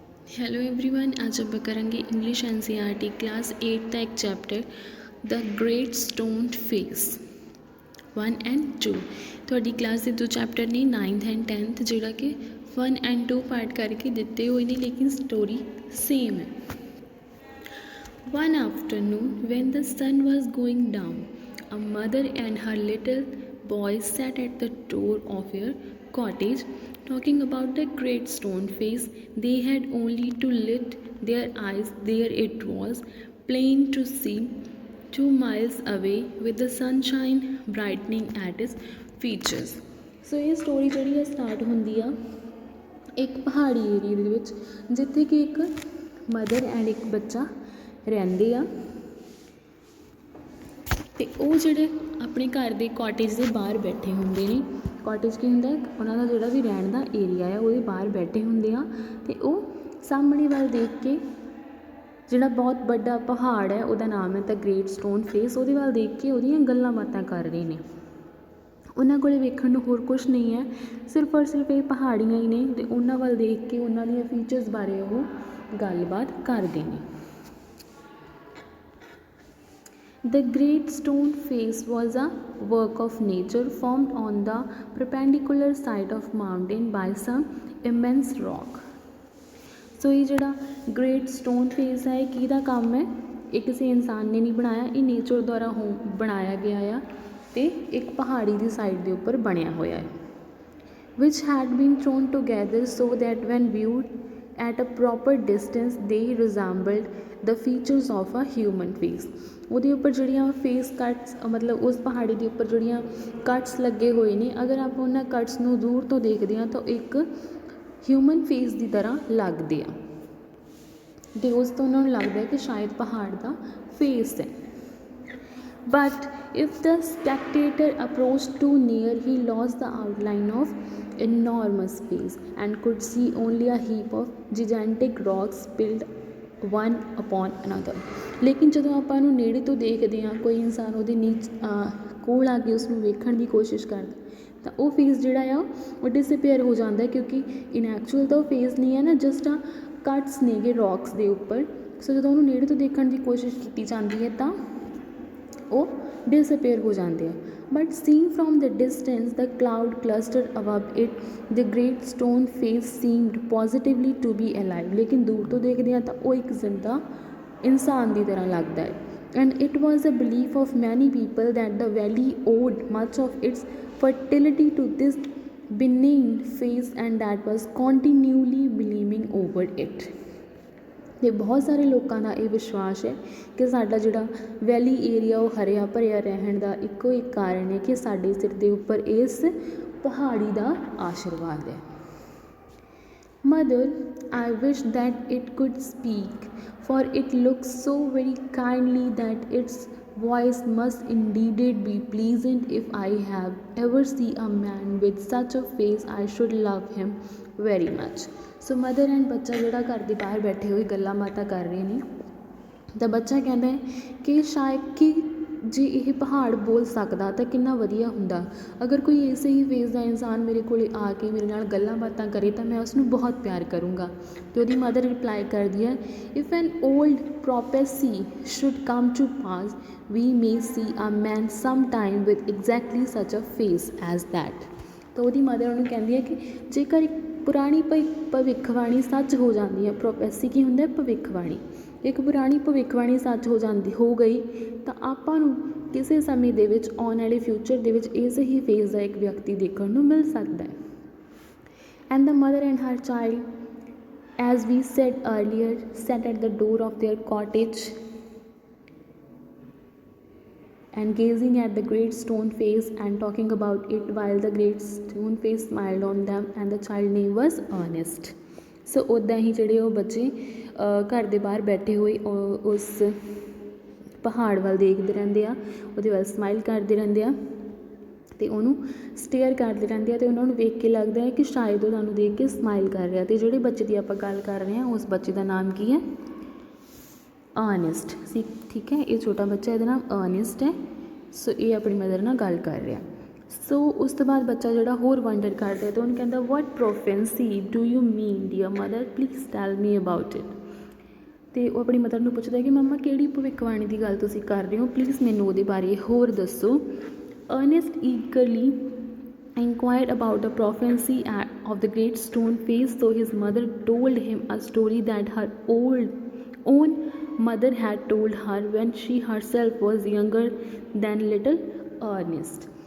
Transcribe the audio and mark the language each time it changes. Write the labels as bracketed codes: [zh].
[hi] Hello everyone, आज आप करेंगे इंग्लिश एनसीईआरटी क्लास 8 का एक chapter the great stone face 1 and 2। थोड़ी क्लास के दो चैप्टर ने 9th एंड 10th जोड़ा कि 1 एंड 2 पार्ट करके दिते हुए ने, लेकिन स्टोरी सेम है। [en] One afternoon when the sun was going down, a mother and her little boy sat at the door of their cottage talking about the great stone face. They had only to lift their eyes. There it was, plain to see, 2 miles away, with the sunshine brightening at its features. [pa] So [hi] ये [pa] story ਜਿਹੜੀ ਹੈ start ਹੁੰਦੀ ਆ ਇੱਕ ਪਹਾੜੀ ਏਰੀਏ ਦੇ ਵਿੱਚ, ਜਿੱਥੇ ਕਿ ਇੱਕ ਮਦਰ ਐਂਡ ਇੱਕ ਬੱਚਾ ਰਹਿੰਦੇ ਆ ਤੇ ਉਹ ਜਿਹੜੇ ਆਪਣੇ ਘਰ ਦੇ ਕਾਟੇਜ ਦੇ ਬਾਹਰ ਬੈਠੇ ਹੁੰਦੇ ਨੇ। ਕਾਟੇਜ ਕੀ ਹੁੰਦਾ, ਉਹਨਾਂ ਦਾ ਜਿਹੜਾ ਵੀ ਰਹਿਣ ਦਾ ਏਰੀਆ ਆ ਉਹਦੇ ਬਾਹਰ ਬੈਠੇ ਹੁੰਦੇ ਆ ਤੇ ਉਹ ਸਾਹਮਣੇ ਵੱਲ ਦੇਖ ਕੇ ਜਿਹੜਾ ਬਹੁਤ ਵੱਡਾ ਪਹਾੜ ਹੈ ਉਹਦਾ ਨਾਮ ਹੈ ਤਾਂ ਗ੍ਰੇਟ ਸਟੋਨ ਫੇਸ, ਉਹਦੇ ਵੱਲ ਦੇਖ ਕੇ ਉਹਦੀਆਂ ਗੱਲਾਂ ਬਾਤਾਂ ਕਰ ਰਹੇ ਨੇ। ਉਹਨਾਂ ਕੋਲ ਵੇਖਣ ਨੂੰ ਹੋਰ ਕੁਛ ਨਹੀਂ ਹੈ, ਸਿਰਫ ਔਰ ਸਿਰਫ ਇਹ ਪਹਾੜੀਆਂ ਹੀ ਨੇ ਤੇ ਉਹਨਾਂ ਵੱਲ ਦੇਖ ਕੇ ਉਹਨਾਂ ਦੀਆਂ ਫੀਚਰਸ ਬਾਰੇ ਉਹ ਗੱਲਬਾਤ ਕਰਦੇ ਨੇ। [en] The great stone face was a work of nature formed on the perpendicular side of mountain by some immense rock. [pa] So ये ਜਿਹੜਾ great stone face [hi] है किहदा काम है, [pa] ਇਹ ਕਿਸੇ ਇਨਸਾਨ ਨੇ ਨਹੀਂ ਬਣਾਇਆ, ਇਹ ਨੇਚਰ ਦੁਆਰਾ ਬਣਾਇਆ ਗਿਆ ਆ ਤੇ ਇੱਕ ਪਹਾੜੀ ਦੀ ਸਾਈਡ ਦੇ ਉੱਪਰ ਬਣਿਆ ਹੋਇਆ ਹੈ। [en] Which had been thrown together so that when viewed at a proper distance they resembled the features of a human face. [pa] ਉਹਦੇ ਉੱਪਰ ਜਿਹੜੀਆਂ ਫੇਸ ਕੱਟਸ ਮਤਲਬ ਉਸ ਪਹਾੜੀ ਦੇ ਉੱਪਰ ਜਿਹੜੀਆਂ ਕੱਟਸ ਲੱਗੇ ਹੋਏ ਨੇ, ਅਗਰ ਆਪਾਂ ਉਹਨਾਂ ਕੱਟਸ ਨੂੰ ਦੂਰ ਤੋਂ ਦੇਖਦੇ ਹਾਂ ਤਾਂ ਇੱਕ ਹਿਊਮਨ ਫੇਸ ਦੀ ਤਰ੍ਹਾਂ ਲੱਗਦੇ ਆ ਅਤੇ ਉਸ ਤੋਂ ਉਹਨਾਂ ਨੂੰ ਲੱਗਦਾ ਕਿ ਸ਼ਾਇਦ ਪਹਾੜ ਦਾ ਫੇਸ ਹੈ। [en] But if the spectator approached too near, he lost the outline of enormous face and could see only a heap of gigantic rocks piled one upon another. [hi] लेकिन [pa] ਜਦੋਂ ਆਪਾਂ ਇਹਨੂੰ ਨੇੜੇ ਤੋਂ ਦੇਖਦੇ ਹਾਂ, ਕੋਈ ਇਨਸਾਨ ਉਹਦੇ ਕੋਲ ਆ ਕੇ ਉਸਨੂੰ ਵੇਖਣ ਦੀ ਕੋਸ਼ਿਸ਼ ਕਰਦਾ ਤਾਂ ਉਹ ਫੇਸ ਜਿਹੜਾ ਆ ਉਹ ਡਿਸਅਪੀਅਰ ਹੋ ਜਾਂਦਾ, ਕਿਉਂਕਿ [en] in actual [pa] ਤਾਂ ਉਹ ਫੇਸ ਨਹੀਂ ਹੈ ਨਾ, ਜਸਟ ਆ ਕੱਟਸ ਨੇਗੇ ਰੌਕਸ ਦੇ ਉੱਪਰ। ਸੋ ਜਦੋਂ ਉਹਨੂੰ ਨੇੜੇ ਤੋਂ ਦੇਖਣ ਦੀ ਕੋਸ਼ਿਸ਼ ਕੀਤੀ ਜਾਂਦੀ ਹੈ ਤਾਂ ਉਹ ਡਿਸਅਪੀਅਰ ਹੋ ਜਾਂਦੇ ਆ। [en] But seen from the distance the cloud cluster above it the great stone face seemed positively to be alive. [pa] ਲੇਕਿਨ ਦੂਰ ਤੋਂ ਦੇਖਦੇ ਹਾਂ ਤਾਂ ਉਹ ਇੱਕ ਜ਼ਿੰਦਾ ਇਨਸਾਨ ਦੀ ਤਰ੍ਹਾਂ ਲੱਗਦਾ ਹੈ। [en] And it was a belief of many people that the valley owed much of its fertility to this benign face and that was continually beaming over it. [pa] ਅਤੇ ਬਹੁਤ ਸਾਰੇ ਲੋਕਾਂ ਦਾ ਇਹ ਵਿਸ਼ਵਾਸ ਹੈ ਕਿ ਸਾਡਾ ਜਿਹੜਾ ਵੈਲੀ ਏਰੀਆ ਉਹ ਹਰਿਆ ਭਰਿਆ ਰਹਿਣ ਦਾ ਇੱਕੋ ਇੱਕ ਕਾਰਨ ਹੈ ਕਿ ਸਾਡੇ ਸਿਰ ਦੇ ਉੱਪਰ ਇਸ ਪਹਾੜੀ ਦਾ ਆਸ਼ੀਰਵਾਦ ਹੈ। [en] Mother, I wish that it could speak, for it looks so very kindly that its voice must indeed be pleasant. If I have ever see a man with such a face, I should love him very much. [pa] So mother and ਬੱਚਾ ਜਿਹੜਾ ਘਰ ਦੇ ਬਾਹਰ ਬੈਠੇ ਹੋਏ ਗੱਲਾਂ ਬਾਤਾਂ ਕਰ ਰਹੇ ਨੇ ਤਾਂ ਬੱਚਾ ਕਹਿੰਦਾ ਹੈ ਕਿ ਸ਼ਾਇਦ ਕਿ ਜੇ ਇਹ ਪਹਾੜ ਬੋਲ ਸਕਦਾ ਤਾਂ ਕਿੰਨਾ ਵਧੀਆ ਹੁੰਦਾ। ਅਗਰ ਕੋਈ ਇਸੇ ਹੀ ਫੇਸ ਦਾ ਇਨਸਾਨ ਮੇਰੇ ਕੋਲ ਆ ਕੇ ਮੇਰੇ ਨਾਲ ਗੱਲਾਂ ਬਾਤਾਂ ਕਰੇ ਤਾਂ ਮੈਂ ਉਸਨੂੰ ਬਹੁਤ ਪਿਆਰ ਕਰੂੰਗਾ। ਅਤੇ ਉਹਦੀ ਮਦਰ ਰਿਪਲਾਈ ਕਰਦੀ ਹੈ, [en] If an old prophecy should come to pass we may see a man some time with exactly such a face as that. [pa] ਤਾਂ ਉਹਦੀ ਮਦਰ ਉਹਨੂੰ ਕਹਿੰਦੀ ਹੈ ਕਿ ਜੇਕਰ ਇੱਕ ਪੁਰਾਣੀ ਭਵਿੱਖਬਾਣੀ ਸੱਚ ਹੋ ਜਾਂਦੀ ਹੈ, ਪ੍ਰੋਪੈਸੀ ਕੀ ਹੁੰਦਾ, ਭਵਿੱਖਬਾਣੀ, ਇੱਕ ਪੁਰਾਣੀ ਭਵਿੱਖਬਾਣੀ ਸੱਚ ਹੋ ਗਈ ਤਾਂ ਆਪਾਂ ਨੂੰ ਕਿਸੇ ਸਮੇਂ ਦੇ ਵਿੱਚ ਆਉਣ ਵਾਲੇ ਫਿਊਚਰ ਦੇ ਵਿੱਚ ਇਸੇ ਹੀ ਫੇਸ ਦਾ ਇੱਕ ਵਿਅਕਤੀ ਦੇਖਣ ਨੂੰ ਮਿਲ ਸਕਦਾ ਹੈ। [en] And the mother and her child as we said earlier sat at the door of their cottage and gazing at the great stone face and talking about it while the great stone face smiled on them, and the child name was Ernest. [pa] ਸੋ ਉੱਦਾਂ ਹੀ ਜਿਹੜੇ ਉਹ ਬੱਚੇ ਘਰ ਦੇ ਬਾਹਰ ਬੈਠੇ ਹੋਏ ਉਸ ਪਹਾੜ ਵੱਲ ਦੇਖਦੇ ਰਹਿੰਦੇ ਆ, ਉਹਦੇ ਵੱਲ ਸਮਾਈਲ ਕਰਦੇ ਰਹਿੰਦੇ ਆ ਅਤੇ ਉਹਨੂੰ ਸਟੇਅਰ ਕਰਦੇ ਰਹਿੰਦੇ ਆ ਅਤੇ ਉਹਨਾਂ ਨੂੰ ਵੇਖ ਕੇ ਲੱਗਦਾ ਹੈ ਕਿ ਸ਼ਾਇਦ ਉਹ ਤੁਹਾਨੂੰ ਦੇਖ ਕੇ ਸਮਾਈਲ ਕਰ ਰਿਹਾ। ਅਤੇ ਜਿਹੜੇ ਬੱਚੇ ਦੀ ਆਪਾਂ ਗੱਲ ਕਰ ਰਹੇ ਹਾਂ ਉਸ ਬੱਚੇ ਦਾ ਨਾਮ ਕੀ ਹੈ, ਅਰਨੈਸਟ ਸੀ। ਠੀਕ ਹੈ, ਇਹ ਛੋਟਾ ਬੱਚਾ, ਇਹਦਾ ਨਾਮ ਅਰਨੈਸਟ ਹੈ। ਸੋ ਇਹ ਆਪਣੀ ਮਦਰ ਨਾਲ ਗੱਲ ਕਰ ਰਿਹਾ। ਸੋ ਉਸ ਤੋਂ ਬਾਅਦ ਬੱਚਾ ਜਿਹੜਾ ਹੋਰ ਵੰਡਰ ਕਰਦਾ ਅਤੇ ਉਹਨੂੰ ਕਹਿੰਦਾ [en] What prophecy do you mean dear mother please tell me about it. [pa] ਅਤੇ ਉਹ ਆਪਣੀ ਮਦਰ ਨੂੰ ਪੁੱਛਦਾ ਕਿ ਮੰਮਾ ਕਿਹੜੀ ਭਵਿੱਖਬਾਣੀ ਦੀ ਗੱਲ ਤੁਸੀਂ ਕਰ ਰਹੇ ਹੋ, ਪਲੀਜ਼ ਮੈਨੂੰ ਉਹਦੇ ਬਾਰੇ ਹੋਰ ਦੱਸੋ। [en] Ernest eagerly inquired about the prophecy of the great stone face, so his mother told him a story that her own mother had told her when she herself was younger than little Ernest।